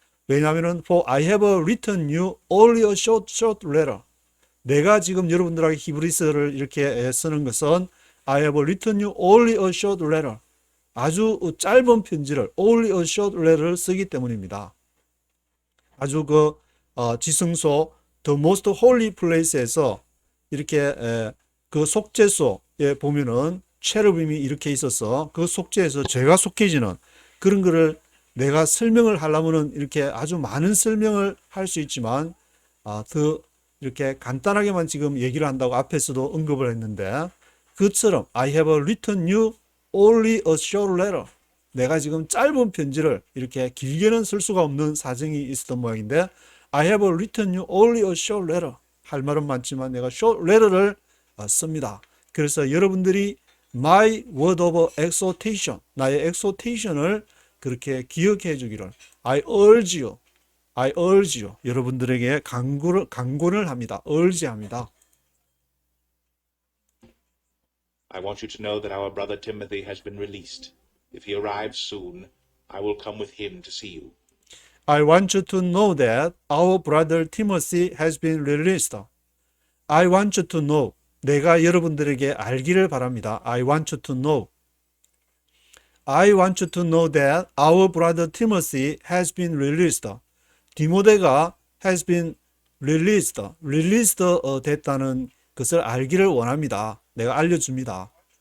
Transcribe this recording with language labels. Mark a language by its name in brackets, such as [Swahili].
[Korean] 왜냐하면 [English] for I have written you only a short letter. [Korean] 내가 지금 여러분들에게 히브리서를 이렇게 쓰는 것은 [English] I have written you only a short letter. [Korean] 아주 짧은 편지를 [English] only a short letter [Korean] 를 쓰기 때문입니다. 아주 지성소 [English] The Most Holy Place [Korean] 에서 이렇게 그 속죄소에 보면은 체르빔이 이렇게 있어서 그 속죄에서 죄가 속해지는 그런 거를 내가 설명을 하려면은 이렇게 아주 많은 설명을 할 수 있지만 더 이렇게 간단하게만 지금 얘기를 한다고 앞에서도 언급을 했는데 그처럼 [English] I have written you only a short letter. [Korean] 내가 지금 짧은 편지를 이렇게 길게는 쓸 수가 없는 사정이 있었던 모양인데 [English] I have written you only a short letter. [Korean] 할 말은 많지만 내가 [English] short letter [Korean] 를 씁니다. 그래서 여러분들이 [English] my word of exhortation, [Korean] 나의 exhortation을 그렇게 기억해 주기를 [English] I urge you, [Korean] 여러분들에게 강권을 합니다. urge 합니다. [English] I want you to know that our brother Timothy has been released. If he arrives soon, I will come with him to see you. I want you to know that our brother Timothy has been released. I want you to know. [Korean] 내가 여러분들에게 알기를 바랍니다. [English] I want you to know. I want you to know that our brother Timothy has been released. [Korean] 디모데가 [English] has been released [Korean] 됐다는 것을 알기를 원합니다. 내가 알려줍니다.